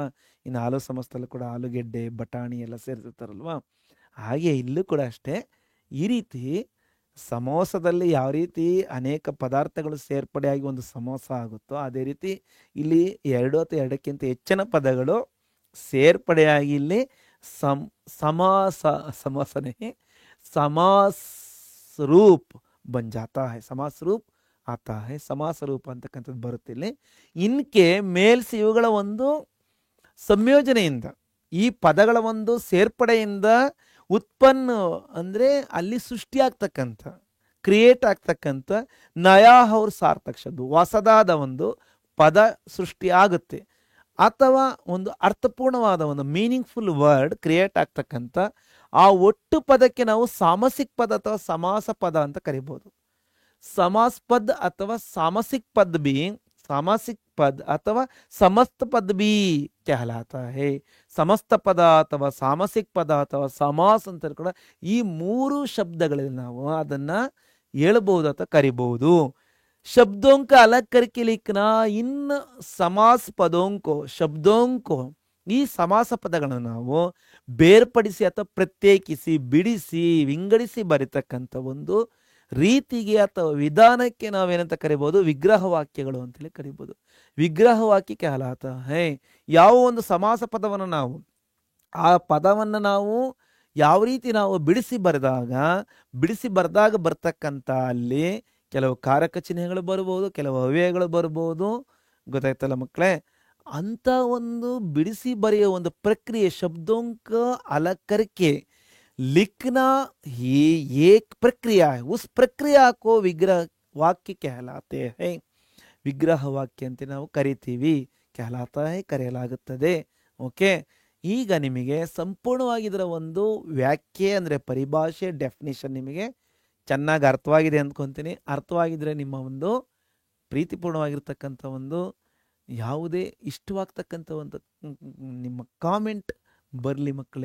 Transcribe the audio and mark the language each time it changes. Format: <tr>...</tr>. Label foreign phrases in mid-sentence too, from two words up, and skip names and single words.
<kn>ಇನ್ನು ಆಲೂ ಸಮೋಸದಲ್ಲೂ ಕೂಡ ಆಲೂಗೆಡ್ಡೆ, ಬಟಾಣಿ ಎಲ್ಲ ಸೇರಿಸಿರ್ತಾರಲ್ವ. ಹಾಗೆ ಇಲ್ಲೂ ಕೂಡ ಅಷ್ಟೇ. ಈ ರೀತಿ ಸಮೋಸದಲ್ಲಿ ಯಾವ ರೀತಿ ಅನೇಕ ಪದಾರ್ಥಗಳು ಸೇರ್ಪಡೆಯಾಗಿ ಒಂದು ಸಮೋಸ ಆಗುತ್ತೋ ಅದೇ ರೀತಿ ಇಲ್ಲಿ ಎರಡು ಅಥವಾ ಎರಡಕ್ಕಿಂತ ಹೆಚ್ಚಿನ ಪದಗಳು ಸೇರ್ಪಡೆಯಾಗಿ ಇಲ್ಲಿ</kn> <hi>समास नहीं, समास रूप बन जाता है. समास रूप आता है. समास रूप</hi> <kn>ಅಂತಕ್ಕಂಥದ್ದು ಬರುತ್ತೆ ಇಲ್ಲಿ.</kn> <hi>इनके मेलसे</hi> <kn>ಇವುಗಳ ಒಂದು ಸಂಯೋಜನೆಯಿಂದ, ಈ ಪದಗಳ ಒಂದು ಸೇರ್ಪಡೆಯಿಂದ ಉತ್ಪನ್ನ ಅಂದರೆ ಅಲ್ಲಿ ಸೃಷ್ಟಿಯಾಗ್ತಕ್ಕಂಥ, ಕ್ರಿಯೇಟ್ ಆಗ್ತಕ್ಕಂಥ</kn> <hi>नया और सार्थक शब्द,</hi> <kn>ಹೊಸದಾದ ಒಂದು ಪದ ಸೃಷ್ಟಿ ಆಗುತ್ತೆ. ಅಥವಾ ಒಂದು ಅರ್ಥಪೂರ್ಣವಾದ ಒಂದು</kn> <en>meaningful word create</en> <kn>ಆಗ್ತಕ್ಕಂಥ ಆ ಒಟ್ಟು ಪದಕ್ಕೆ ನಾವು ಸಾಮಸಿಕ ಪದ ಅಥವಾ ಸಮಾಸ ಪದ ಅಂತ ಕರಿಬೋದು.</kn> <hi>समास पद अथवा सामासिक पद भी, सामासिक पद अथवा समस्त पद भी कहलाता है.</hi> <kn>समस्त ಪದ ಅಥವಾ ಸಾಮಾಸಿಕ ಪದ ಅಥವಾ ಸಮಾಸ ಅಂತ ಕೂಡ ಈ ಮೂರು ಶಬ್ದಗಳಲ್ಲಿ ನಾವು ಅದನ್ನ ಹೇಳಬಹುದು ಅಥವಾ ಕರಿಬಹುದು.</kn> <hi>शब्दों का अलग करके लिखना इन समास पदों को, शब्दों को,</hi> <kn>ಈ ಸಮಾಸ ಪದಗಳನ್ನು ನಾವು ಬೇರ್ಪಡಿಸಿ ಅಥವಾ ಪ್ರತ್ಯೇಕಿಸಿ, ಬಿಡಿಸಿ, ವಿಂಗಡಿಸಿ ಬರೀತಕ್ಕಂಥ ಒಂದು ರೀತಿಗೆ ಅಥವಾ ವಿಧಾನಕ್ಕೆ ನಾವೇನಂತ ಕರಿಬಹುದು? ವಿಗ್ರಹ ವಾಕ್ಯಗಳು ಅಂತೇಳಿ ಕರಿಬಹುದು. ವಿಗ್ರಹ ವಾಕ್ಯ</kn> <hi>कहलाता है.</hi> <kn>ಯಾವ ಒಂದು ಸಮಾಸ ಪದವನ್ನು ನಾವು ಆ ಪದವನ್ನು ನಾವು ಯಾವ ರೀತಿ ನಾವು ಬಿಡಿಸಿ ಬರೆದಾಗ ಬರ್ತಕ್ಕಂಥ ಅಲ್ಲಿ ಕೆಲವು ಕಾರಕ ಚಿಹ್ನೆಗಳು ಬರ್ಬೋದು, ಕೆಲವು ಅವ್ಯಯಗಳು ಬರ್ಬೋದು. ಗೊತ್ತಾಯ್ತಲ್ಲ ಮಕ್ಕಳೇ? ಅಂತ ಒಂದು ಬಿಡಿಸಿ ಬರೆಯೋ ಒಂದು ಪ್ರಕ್ರಿಯೆ</kn> <hi>शब्दोंका अलगकरके लिखना ही एक प्रक्रिया है. उस प्रक्रिया को विग्रह वाक्य कहलाते हैं. विग्रह वाक्य</hi> <kn>ಅಂತ ನಾವು ಕರಿತೀವಿ.</kn> <hi>कहलाता है,</hi> <kn>ಕರೆಯಲಾಗುತ್ತದೆ. ಓಕೆ, ಈಗ ನಿಮಗೆ ಸಂಪೂರ್ಣವಾಗಿ ಇದರ ಒಂದು ವ್ಯಾಖ್ಯೆ ಅಂದರೆ ಪರಿಭಾಷೆ, ಡೆಫಿನಿಷನ್ ನಿಮಗೆ ಚೆನ್ನಾಗಿ ಅರ್ಥವಾಗಿದೆ ಅಂದ್ಕೊತೀನಿ. ಅರ್ಥವಾಗಿದ್ರೆ ನಿಮ್ಮ ಒಂದು ಪ್ರೀತಿಪೂರ್ಣವಾಗಿರ್ತಕ್ಕಂಥ ಒಂದು ಯಾವುದೇ ಇಷ್ಟವಾಗ್ತಕ್ಕಂಥ ಒಂದು ನಿಮ್ಮ ಕಾಮೆಂಟ್ ಬರಲಿ ಮಕ್ಕಳೇ.</kn>